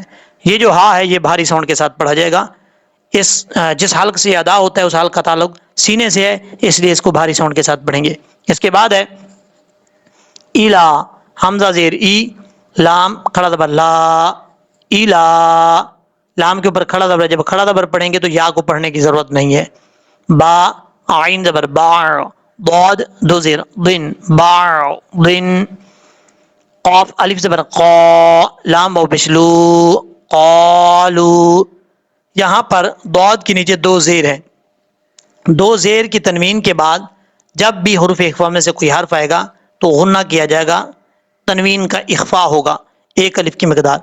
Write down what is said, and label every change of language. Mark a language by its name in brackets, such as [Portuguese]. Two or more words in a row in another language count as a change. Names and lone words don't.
[Urdu] یہ جو ہا ہے یہ بھاری ساؤنڈ کے ساتھ پڑھا جائے گا. اس جس حلق سے ادا ہوتا ہے اس حلق کا تعلق سینے سے ہے، اس لیے اس کو بھاری ساؤنڈ کے ساتھ پڑھیں گے. اس کے بعد ہے ایلا، حمزہ زیر ای، لام کھڑا زبر لا، ایلا. لام کے اوپر کھڑا زبر، جب کھڑا زبر پڑھیں گے تو یا کو پڑھنے کی ضرورت نہیں ہے. با عین زبر با، ضاد دو زیر ضن، با ضن. قاف الف زبر قا، لام واو پیش لو، قالو. یہاں پر ضاد کے نیچے دو زیر ہیں. دو زیر کی تنوین کے بعد جب بھی حروف اخفا میں سے کوئی حرف آئے گا تو غنہ کیا جائے گا، تنوین کا اخفا ہوگا ایک الف کی مقدار.